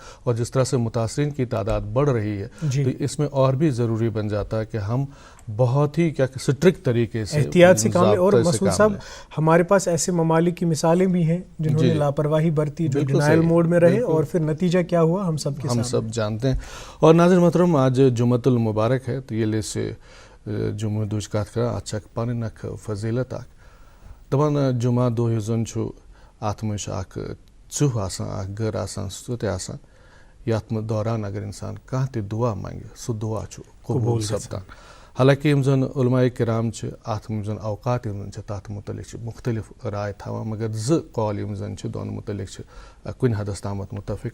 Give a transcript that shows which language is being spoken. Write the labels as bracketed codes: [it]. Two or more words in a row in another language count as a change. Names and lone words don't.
[ur] اور جس طرح سے متاثرین کی تعداد بڑھ رہی ہے، تو اس میں اور بھی ضروری بن جاتا ہے کہ ہم بہت ہی سٹرکٹ طریقے سے احتیاط سے کام لیں. اور مسعود صاحب، ہمارے پاس ایسے ممالک کی مثالیں بھی ہیں جنہوں نے لاپرواہی برتی، جو [en] denial mode [ur] میں رہے، اور پھر نتیجہ کیا ہوا ہم سب جانتے ہیں۔ اور ناظرین محترم، آج جمعۃ المبارک ہے، تو [ks] ये ले से जुम्मे दुज कत कर अच्छा पन अख फजीलत अख दपान जुमा दो जन अत चुह आसान गर आसान सह त यथ दौरान अगर इंसान कह त दुआ मांगे सह दुआ कबूल सपदान। हालांकि यम जन उलमाए किराम अत जन अवकात तथ मुतलिक मुख्तलिफ राय थवान, मगर ज कौल यम जन दोन मुतलिक कुन हदस तामत मुतफिक।